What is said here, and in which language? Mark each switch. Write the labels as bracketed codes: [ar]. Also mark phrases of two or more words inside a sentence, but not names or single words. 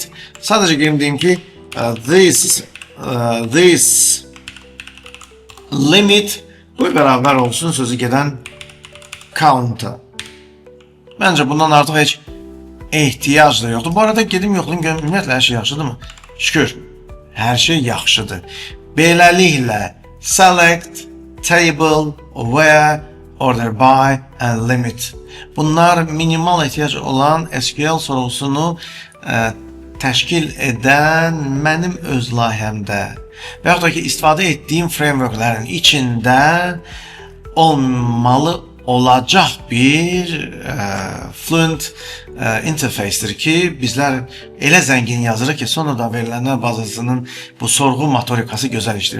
[az] Sadəcə gəlin deyim ki, [en] this limit [az] bu bərabər olsun sözü gedən count-a. Məncə bundan artıq heç ehtiyac da yoxdur. Bu arada gedim yoxlayım, görüm ümumiyyətlə hər şey yaxşıdırmı? Şükür, hər şey yaxşıdır. [en] Beləliklə select, table, where, order by and limit. [az] Bunlar minimal ehtiyac olan SQL sorğusunu təşkil edən mənim öz layihəmdə və yaxud da ki, istifadə etdiyim frameworklərin içində olmalı olacaq bir [en] Fluent interface'dir [az] ki, bizlər elə zəngin yazırıq ki, sonra da verilənlər bazasının bu sorğu motorikası gözəl işdir.